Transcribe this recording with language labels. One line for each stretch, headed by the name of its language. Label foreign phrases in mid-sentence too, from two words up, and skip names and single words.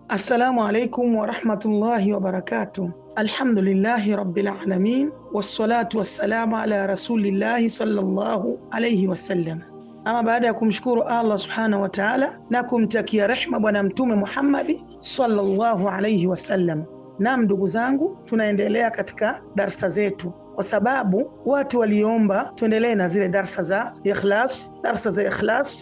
Arabic: السلام عليكم ورحمة الله وبركاته الحمد لله رب العالمين والصلاة والسلام على رسول الله صلى الله عليه وسلم.
Swahili: Ama baada ya kumshukuru Allah
Arabic: سبحانه وتعالى
Swahili: na kumtakia rehma bwana mtume Muhammad
Arabic: صلى الله عليه وسلم.
Swahili: Naam, ndugu zangu, tunaendelea katika darsa zetu kwa sababu watu waliomba tuendelee na zile darsa za ikhlas.